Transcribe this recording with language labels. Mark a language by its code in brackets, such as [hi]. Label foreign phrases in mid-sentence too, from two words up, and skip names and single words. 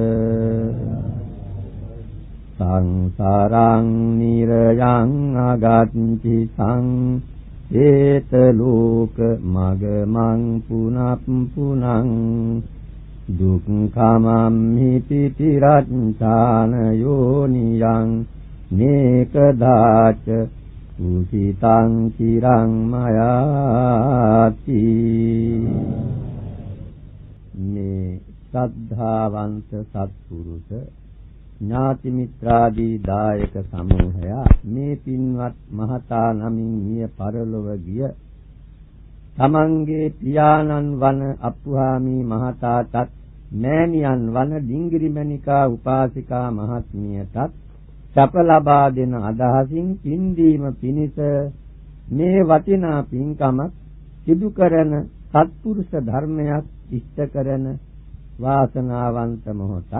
[pi] සංසාරං නිරයං අගච්ඡි සං ඒත ලෝක මගමං පුනප් පුනං දුක්ඛමං හිතිරච්ඡාන යෝනියං නේකදාච උසිතං චිරං මයාති. [si] මේ ශ්‍රද්ධාවන්ත සත්පුරුෂ ඥාති මිත්‍රාදී දායක සමූහයා මේ පින්වත් මහතා නමින් මිය පරලොව ගිය තමන්ගේ පියාණන් වන අප්පුහාමි මහතාටත් මෑණියන් වන ඩිංගිරිමණිකා උපාසිකා මහත්මියටත් සැප ලබා දෙන අදහසින් පින්දීම පිණිස මේ වටිනා පින්කමක් සිදු කරන සත්පුරුෂ ධර්මයක් ඉෂ්ට කරන වාසනාවන්ත මොහොතක්.